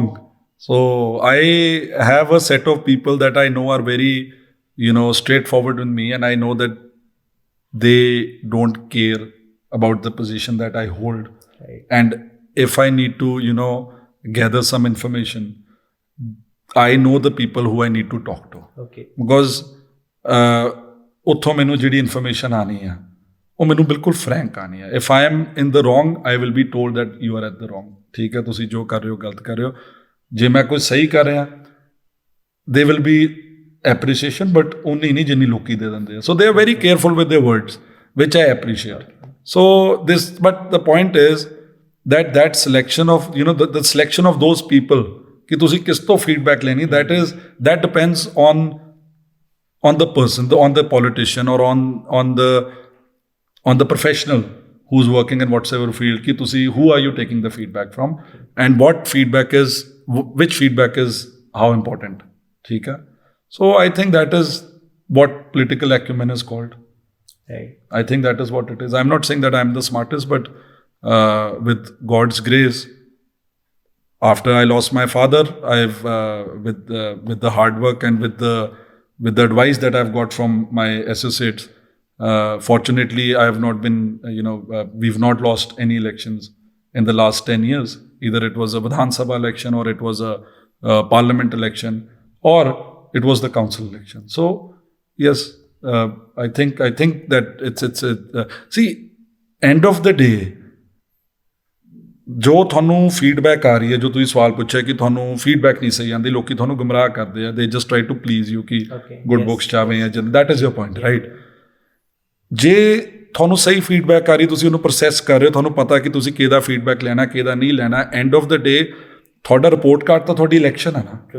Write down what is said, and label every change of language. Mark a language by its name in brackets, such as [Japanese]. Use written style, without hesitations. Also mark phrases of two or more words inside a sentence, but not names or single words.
[English] So I have a set of people that I know are very, straightforward with me, and I know that they don't care about the position that I hold. Right. And if I need to, gather some information, I know the people who I need to talk to. Okay. [Punjabi] Because ਉੱਥੋਂ ਮੈਨੂੰ ਜਿਹੜੀ ਇਨਫੋਰਮੇਸ਼ਨ ਆਣੀ ਹੈ ਉਹ ਮੈਨੂੰ ਬਿਲਕੁਲ ਫਰੈਂਕ ਆਣੀ ਹੈ. [English] If I am in the wrong, I will be told that you are at the wrong. [Punjabi] ਠੀਕ ਹੈ, ਤੁਸੀਂ ਜੋ ਕਰ ਰਹੇ ਹੋ ਗਲਤ ਕਰ ਰਹੇ ਹੋ. ਜੇ ਮੈਂ ਕੁਝ ਸਹੀ ਕਰ ਰਿਹਾ, [English] they will be appreciation, [Punjabi] ਬਟ ਉਨੀ ਨਹੀਂ ਜਿੰਨੀ ਲੋਕੀ ਦੇ ਦਿੰਦੇ ਆ. [English] So they are very careful with their words, which I appreciate. So this, but the point is that selection of the selection of those people [Punjabi] ਕਿ ਤੁਸੀਂ ਕਿਸ ਤੋਂ feedback ਲੈਣੀ, [English] that depends on the person, on the politician, or on the professional who's working in whatsoever field, [Punjabi] कि ਤੁਸੀਂ [English] who are you taking the feedback from, and which feedback is how important. [Hindi] ठीक है. [English] So I think that is what political acumen is called. Right. I think that is what it is. I'm not saying that I'm the smartest, but with God's grace, after I lost my father, I've with the hard work and with the advice that I've got from my associates, Fortunately, I have not been, we've not lost any elections in the last 10 years. Either it was a Vidhan Sabha election, or it was a parliament election, or it was the council election. So yes, I think that it's see, end of the day, [Punjabi] ਜੋ ਤੁਹਾਨੂੰ ਫੀਡਬੈਕ ਆ ਰਹੀ ਹੈ, ਜੋ ਤੁਸੀਂ ਸਵਾਲ ਪੁੱਛਿਆ ਕਿ ਤੁਹਾਨੂੰ ਫੀਡਬੈਕ ਨਹੀਂ ਸਹੀ ਆਉਂਦੀ, ਲੋਕੀ ਤੁਹਾਨੂੰ ਗੁੰਮਰਾਹ ਕਰਦੇ ਆ, [English] they just try to please you [Punjabi] ਕਿ [English] good books [Punjabi] ਚਾਹਵੇਂ ਆ, [English] that is your point, right? [Punjabi] ਜੇ ਤੁਹਾਨੂੰ ਸਹੀ ਫੀਡਬੈਕ ਆ ਰਹੀ, ਤੁਸੀਂ ਉਹਨੂੰ ਪ੍ਰੋਸੈਸ ਕਰ ਰਹੇ ਹੋ, ਤੁਹਾਨੂੰ ਪਤਾ ਕਿ ਤੁਸੀਂ ਕਿਹਦਾ ਫੀਡਬੈਕ ਲੈਣਾ, ਕਿਹਦਾ ਨਹੀਂ ਲੈਣਾ, [English] end of the day [Punjabi] ਤੁਹਾਡਾ [English] report card [Punjabi] ਤਾਂ ਤੁਹਾਡੀ ਇਲੈਕਸ਼ਨ ਹੈ ਨਾ।